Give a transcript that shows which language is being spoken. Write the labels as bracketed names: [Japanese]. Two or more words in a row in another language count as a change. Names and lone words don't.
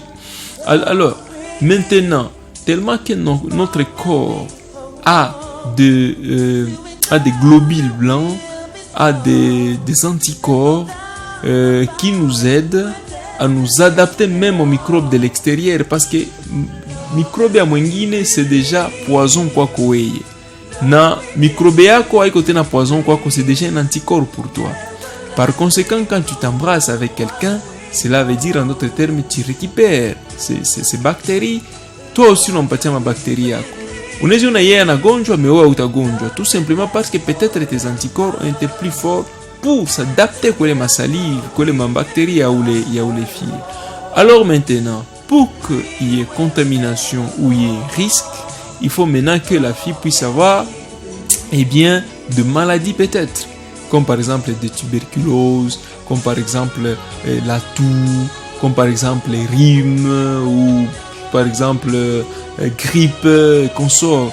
[French] Alors maintenant, tellement que notre corps a des globules blancs, a des anticorps qui nous aident à nous adapter même aux microbes de l'extérieur, parce que [Swahili] microbe ya mwingine [French] c'est déjà poison [Swahili] kwako wewe, na microbe yako haiko tena poison kwako, [French] c'est déjà un anticorps pour toi. Par conséquent, quand tu t'embrasses avec quelqu'un, cela veut dire en d'autres termes tu récupères ces bactéries, toi aussi [Swahili] unampatia mabakteria yako. Unaweza yeye anagonjwa mewewe utagonjwa, [French] tout simplement parce que peut-être tes anticorps ont été plus forts pour s'adapter à ma salive, à ma bactérie ou les filles. Alors maintenant, pour qu'il y ait contamination ou il y ait risque, il faut maintenant que la fille puisse avoir de maladies peut-être, comme par exemple des tuberculoses, comme par exemple la toux, comme par exemple les rhumes ou par exemple grippe consort.